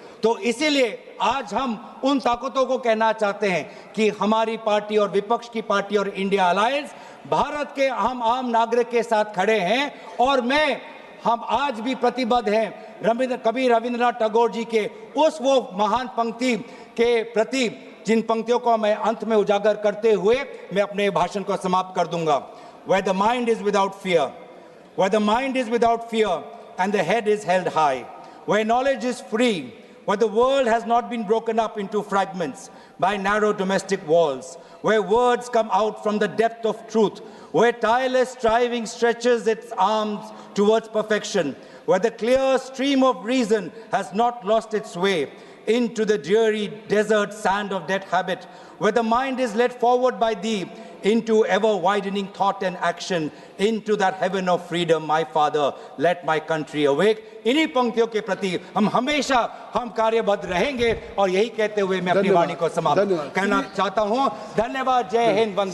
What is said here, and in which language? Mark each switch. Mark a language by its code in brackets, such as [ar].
[hi] तो इसीलिए आज हम उन ताकतों को कहना चाहते हैं कि हमारी पार्टी और विपक्ष की पार्टी और इंडिया अलायंस भारत के हम आम नागरिक के साथ खड़े हैं। और हम आज भी प्रतिबद्ध हैं कवि रविंद्रनाथ टैगोर जी के उस वो महान पंक्ति के प्रति, जिन पंक्तियों को मैं अंत में उजागर करते हुए मैं अपने भाषण को समाप्त कर दूंगा। [en] Where the mind is without fear, where the mind is without fear and the head is held high, where knowledge is free, where the world has not been broken up into fragments by narrow domestic walls, where words come out from the depth of truth, where tireless striving stretches its arms towards perfection, where the clear stream of reason has not lost its way into the dreary desert sand of dead habit, where the mind is led forward by thee into ever-widening thought and action, into that heaven of freedom, my Father, let my country awake। [hi] इन्हीं पंक्तियों के प्रति हम हमेशा कार्यबद्ध रहेंगे और यही कहते हुए मैं अपनी वाणी को समाप्त करना चाहता हूँ। धन्यवाद। जय हिंद, वंदे।